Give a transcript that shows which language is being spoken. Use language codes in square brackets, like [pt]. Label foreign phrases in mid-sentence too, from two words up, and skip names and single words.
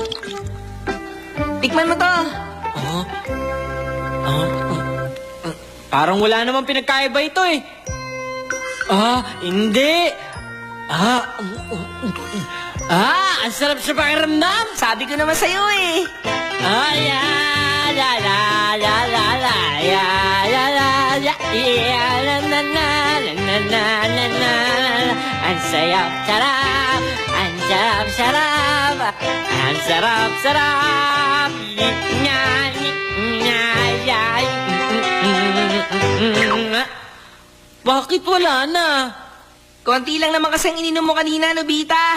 [tl] Tikman mo to. Parang wala namang pinagkaiba ito eh. Hindi. Ang sarap sa pakiramdam. Sabi ko naman sa'yo eh. La la la la la la ya la la ya ya la la la la la la la. Ang sarap sarap, ang sarap sarap, ang sarap sarap. Nya nya ya. Bakit wala na? Konti lang naman kasi ang ininom mo kanina, Nobita.